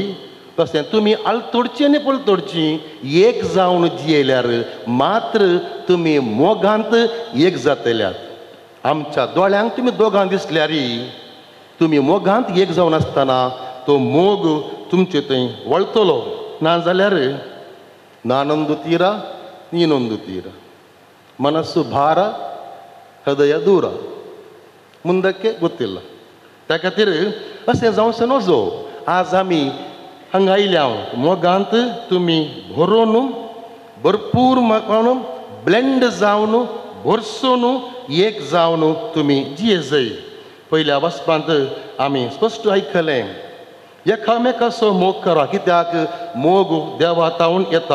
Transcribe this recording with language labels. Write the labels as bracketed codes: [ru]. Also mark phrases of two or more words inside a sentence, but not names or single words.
[kok] तशें तुमी आलतडची आनी पलतडची एक जावन जियेल्यार मात्र तुमी मोगांत एक जातल्यात. आमच्या दोळ्यांक तुमी दोगां दिसल्यार तुमी मोगांत एक जावन आसतना तो मोग तुमचे थंय वळतलो. [kn] नाजाल्यार ನಾನೊಂದು ತೀರ ನೀನೊಂದು ತೀರ, ಮನಸ್ಸು ಭಾರ, ಹೃದಯ ದೂರ, ಮುಂದಕ್ಕೆ ಗೊತ್ತಿಲ್ಲ. [kok] त्या खातीर अशें जावचें नजो. आज आमी हांगा आयल्या मोगांत तुमी भरून भरपूर म्हणून ब्लेंड जावन भरसून एक जावन तुमी जिये जाय. पयल्या वचपांत आमी स्पश्ट आयकलें एकामेकाचो मोग करा, कित्याक मोग देवातावन येता.